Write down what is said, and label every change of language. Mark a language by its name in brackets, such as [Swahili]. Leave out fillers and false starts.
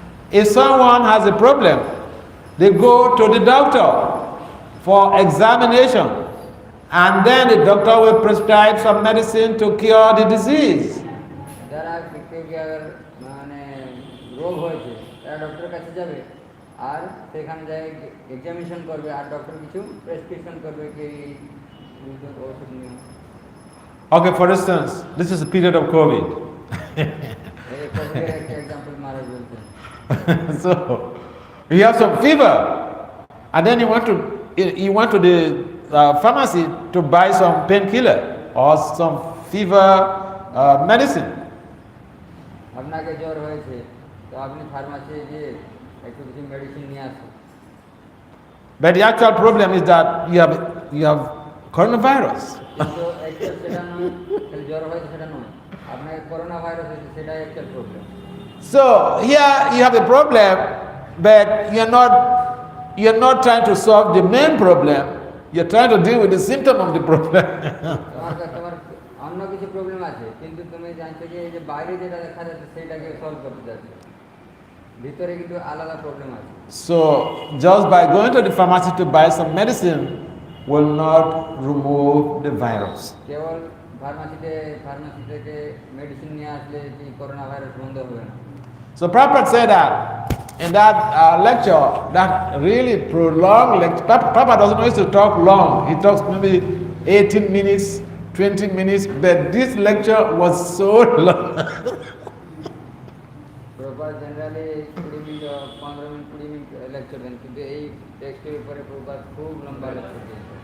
[English] If someone has a problem, they go to the doctor for examination, and then the doctor will prescribe some medicine to cure the disease. [Bangla] যারা মানে রোগ হয়েছে তারা ডক্টরের কাছে যাবে আর সেখানে যায় এক্সামিনেশন করবে আর ডক্টর কিছু প্রেসক্রিপশন করবে কি ওষুধ নিয়ে। [English] Okay, for instance, this is a period of COVID. [Bangla] এই কোভিডের একটা एग्जांपल মহারাজ বলছেন। [English] So you have some fever, and then you went to the pharmacy to buy some painkiller or some fever medicine. [Bangla] আপনাকে জ্বর হয়েছে তো আপনি ফার্মাসি গিয়ে একটু কিছু মেডিসিন নিয়ে আসুন। [English] But the actual problem is that you have coronavirus. [Bangla] কিন্তু একটা সেটা নয়, জ্বর হয়েছে সেটা নয়, আপনার করোনা ভাইরাস হয়েছে সেটাই একটা problem. [English] So here you have a problem, but you're not trying to solve the main problem. You're trying to deal with the symptom of the problem. [Bangla] তোমার অন্য কিছু প্রবলেম আছে, কিন্তু তুমি জানছো যে এই যে বাইরে যেটা দেখা যাচ্ছে সেটাকে সলভ করতে যাচ্ছে, ভিতরে কিন্তু আলাদা প্রবলেম আছে। [English] So just by going to the pharmacy to buy some medicine will not remove the virus. [Bangla] Cable pharmacy থেকে মেডিসিন নিয়ে আসলে কি করোনা ভাইরাস বন্ধ হবে না। [English] So Prabhupada said that in that lecture, that really prolonged lecture. Prabhupada doesn't used to talk long. He talks maybe 18 minutes, 20 minutes, but this lecture was so long. [Bangla] Proper generally 20 minute 15 minute 20 minute lecture দেন, কিন্তু এই টেক্সটের উপরে proper খুব লম্বা lecture দেন।